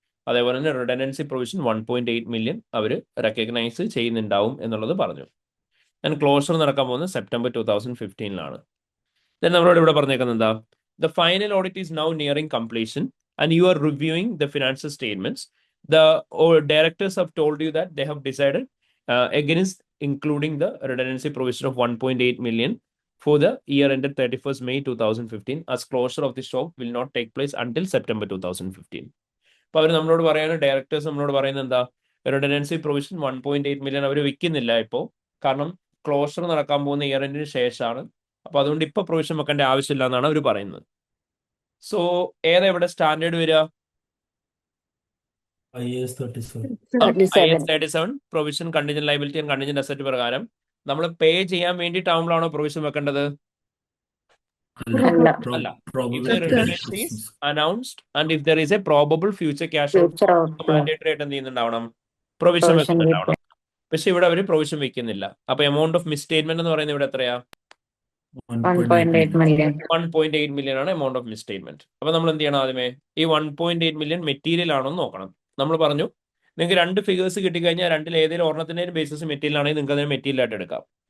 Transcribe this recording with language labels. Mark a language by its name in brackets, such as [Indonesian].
[Malayalam] അതേപോലെ തന്നെ redundancy provision 1.8 million അവർ recognise ചെയ്യുന്നുണ്ടാവും എന്നുള്ളത് പറഞ്ഞു. ഞാൻ ക്ലോഷർ നടക്കാൻ പോകുന്നത് സെപ്റ്റംബർ 2015 ദെൻ നമ്മളോട് ഇവിടെ പറഞ്ഞേക്കുന്നത് എന്താ, [English] The final audit is now nearing completion and you are reviewing the financial statements. The directors have told you that they have decided against including the redundancy provision of 1.8 million for the year ended 31st May 2015, as closure of the shop will not take place until September 2015. [Malayalam] അപ്പോൾ അവർ നമ്മളോട് പറയുന്നത്, directors നമ്മളോട് പറയുന്നത് എന്താ, redundancy provision 1.8 million അവർ വിൽക്കുന്നില്ല ഇപ്പോൾ, കാരണം closure നടക്കാൻ പോകുന്ന ഇയർ എൻഡിന് ശേഷമാണ്. അപ്പോൾ അതുകൊണ്ട് ഇപ്പോൾ പ്രൊവിഷൻ വെക്കേണ്ട ആവശ്യമില്ല എന്നാണ് അവർ പറയുന്നത്. സോ ഏതാ ഇവിടെ സ്റ്റാൻഡേർഡ് വരിക? IAS 37. IAS 37 provision contingent liability and contingent asset പ്രകാരം നമ്മൾ പേ ചെയ്യാൻ വേണ്ടിയിട്ടാവുമ്പോഴാണോ പ്രൊവിഷൻ വെക്കേണ്ടത്? അല്ല. അല്ല. [English] Probable If the redundancy is announced and if there is a probable future cash out, [Malayalam] mandatory ആയിട്ട് എന്ത് ചെയ്യുന്നുണ്ടാവണം? പ്രൊവിഷൻ വെക്കുന്നുണ്ടാവണം. പക്ഷെ ഇവിടെ അവർ പ്രൊവിഷൻ വെക്കുന്നില്ല. അപ്പൊ എമൗണ്ട് ഓഫ് മിസ്സ്റ്റേറ്റ്മെന്റ് എന്ന് പറയുന്നത് ഇവിടെ എത്രയാ? [English] 1.8 million. [Malayalam] 1.8 മില്യൺ ആണ് എമൗണ്ട് ഓഫ് മിസ്സ്റ്റേറ്റ്മെന്റ്. അപ്പൊ നമ്മൾ എന്ത് ചെയ്യണം? ആദ്യമേ ഈ 1.8 മില്യൺ മെറ്റീരിയൽ ആണോ എന്ന് നോക്കണം. നമ്മൾ പറഞ്ഞു നിങ്ങൾക്ക് രണ്ട് ഫിഗേഴ്സ് കിട്ടിക്കഴിഞ്ഞാൽ രണ്ടിൽ ഏതെങ്കിലും ഒരെണ്ണത്തിന്റെ ബേസിസ് മെറ്റീരിയൽ ആണെങ്കിൽ നിങ്ങൾക്ക് അതിനെ മെറ്റീരിയൽ ആയിട്ട് എടുക്കാം.